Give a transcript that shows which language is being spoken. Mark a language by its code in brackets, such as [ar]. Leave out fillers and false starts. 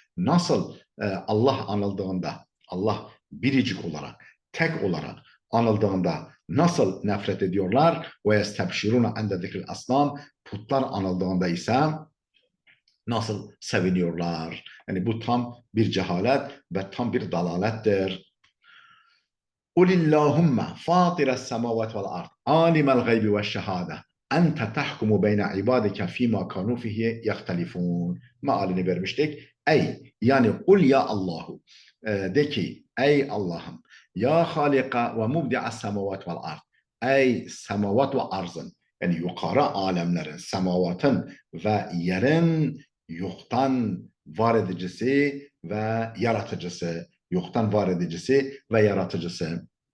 [tr] Nasıl Allah anıldığında, Allah biricik olarak, tek olarak anıldığında nasıl nefret ediyorlar? [ar] Ve yestebşiruna ende zikril asnam, [tr] putlar anıldığında ise nasıl seviniyorlar. Yani bu tam bir cehalet ve tam bir dalalettir. [ar] قل اللهم فاطر السماوات والأرض عالم الغيب والشهادة أنت تحكم بين عبادك فيما كانوا فيه يختلفون. [tr] Mealini vermiştik. Ey yani [ar] kul ya Allahu, [tr] de ki ey Allah'ım, [ar] ya halika ve mubdi'as semavat vel ard, [tr] ey semavat ve arzın, yani yukarı alemlerin, semavatın ve yerin yoktan var edicisi ve yaratıcısı, yoktan var edicisi ve yaratıcısı